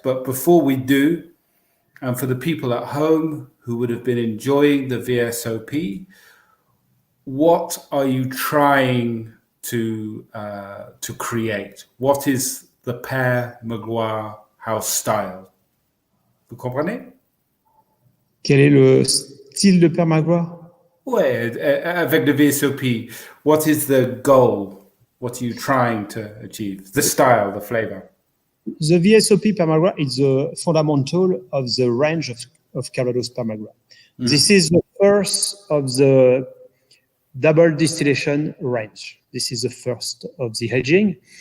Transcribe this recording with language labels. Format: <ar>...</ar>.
<en>But before we do, and for the people at home who would have been enjoying the VSOP, what are you trying to create? What is the Pere Magloire house style?</en> <fr>Vous comprenez? Quel est le style de Pere Magloire? Ouais, avec le</fr> <en>VSOP, what is the goal? What are you trying to achieve? The style, the flavor? The VSOP Pere Magloire is the fundamental of the range of Calvados Pere Magloire. This is the first of the double distillation range. This is the first of the aging.</en>